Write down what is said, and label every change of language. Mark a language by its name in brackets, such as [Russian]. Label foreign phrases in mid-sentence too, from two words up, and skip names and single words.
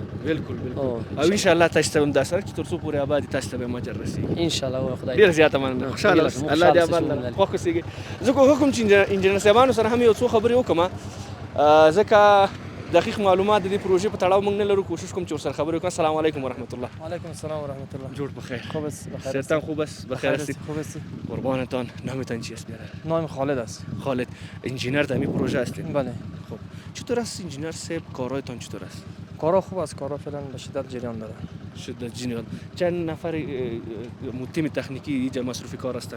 [Pashto] بالکل بالکل او انشاءالله تاسو ته هم دا سړک چې تر څو پورې اباد تاسو ته به مجر رسېږي انشاءالله خدای ډېر زیاته مننه خوشحاله اوسئ الله دې اباد لره خوښ اوسېږئ زه کوم چې انجینر صاحبانو سره هم یو څو خبرې وکړم ځکه دقیق معلومات د دې پروژې په تړاو موږ نه لرو کوشش کوم چې ورسره خبرې وکړم [Arabic] السلام علیکم ورحمت الله وعلیکم السلام ورحمت الله [Pashto] جوړ بخیر [Persian] خوب است بخیر صحتان خوب است بخیر هستی خوب است قربانتان نامتان چی است برادر نام خالد است خالد انجینر در این پروژه هستید بله خب چطور است انجینر صاحب کارهایتان چطور است کارا خوب است کارا فعلا به شدت جریان داره شدت جریان چند نفر تیم تکنیکی اینجا مصروف کار هستند